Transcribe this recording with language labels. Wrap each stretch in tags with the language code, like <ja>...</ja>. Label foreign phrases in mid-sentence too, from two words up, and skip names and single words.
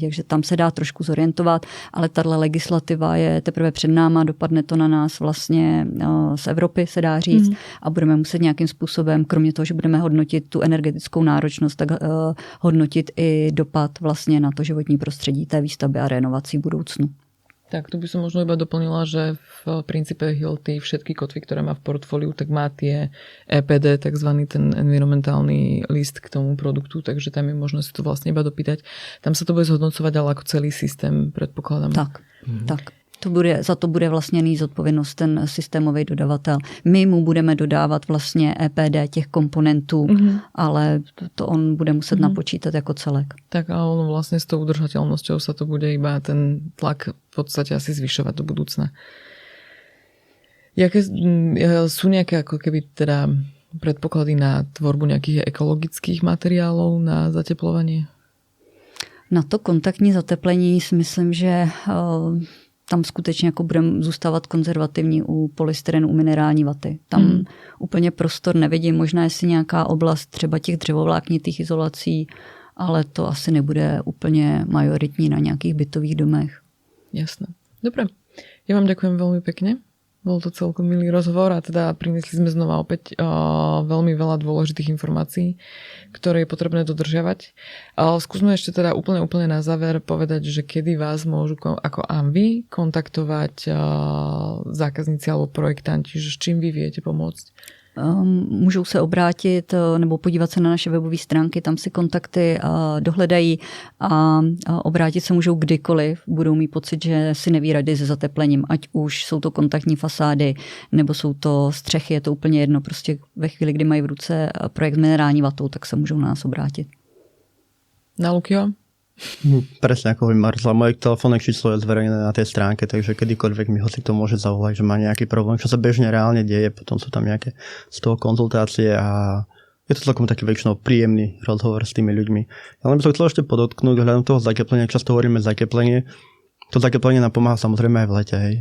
<cs>Takže tam se dá trošku zorientovat, ale tato legislativa je teprve před náma, dopadne to na nás vlastně z Evropy, se dá říct, a budeme muset nějakým způsobem, kromě toho, že budeme hodnotit tu energetickou náročnost, tak hodnotit i dopad vlastně na to životní prostředí té výstavby a renovací budoucnu.</cs> <sk>Tak tu by som možno iba doplnila, že v princípe Hilti všetky kotvy, ktoré má v portfóliu, tak má tie EPD, takzvaný ten environmentálny list k tomu produktu, takže tam je možno si to vlastne iba dopýtať. Tam sa to bude zhodnocovať, ale ako celý systém, predpokladám.</sk> <cs>Tak. Za to bude vlastně nést zodpovědnost ten systémový dodavatel. My mu budeme dodávat vlastně EPD těch komponentů, ale to on bude muset napočítat jako celek.</cs> <sk>Tak a ono vlastne s tou udržateľnosťou sa to bude iba ten tlak v podstate asi zvyšovať do budúcna. Jaké sú nejaké ako keby teda predpoklady na tvorbu nejakých ekologických materiálov na zateplovanie?</sk> <cs>Na to kontaktní zateplení si myslím, že tam skutečně jako budeme zůstávat konzervativní u polystyrenu, u minerální vaty. Tam úplně prostor nevidím, možná jestli nějaká oblast třeba těch dřevovláknitých izolací, ale to asi nebude úplně majoritní na nějakých bytových domech.</cs> <sk>Jasné. Dobre. Ja vám ďakujem veľmi pekne. Bol to celkom milý rozhovor a teda priniesli sme znova opäť veľmi veľa dôležitých informácií, ktoré je potrebné dodržiavať. Skúsme ešte teda úplne na záver povedať, že kedy vás môžu ako AMVI kontaktovať zákazníci alebo projektanti, že s čím vy viete pomôcť?</sk> <cs>Můžou se obrátit nebo podívat se na naše webové stránky, tam si kontakty dohledají a obrátit se můžou kdykoliv, budou mít pocit, že si neví rady se zateplením, ať už jsou to kontaktní fasády nebo jsou to střechy, je to úplně jedno, prostě ve chvíli, kdy mají v ruce projekt s minerální vatou, tak se můžou na nás obrátit. Na Lukyho?</cs> <sk>Presne ako hovorím Marcela, moje telefónne číslo je zverejnené na tej stránke, takže kedykoľvek mi hoci to môže zavolať, že má nejaký problém, čo sa bežne reálne deje, potom sú tam nejaké z toho konzultácie a je to celkom taký väčšinou príjemný rozhovor s tými ľuďmi. Ja len by som chcel ešte podotknúť, hľadom toho zateplenia, často hovoríme zateplenie, to zateplenie nám pomáha samozrejme aj v lete, hej.</sk>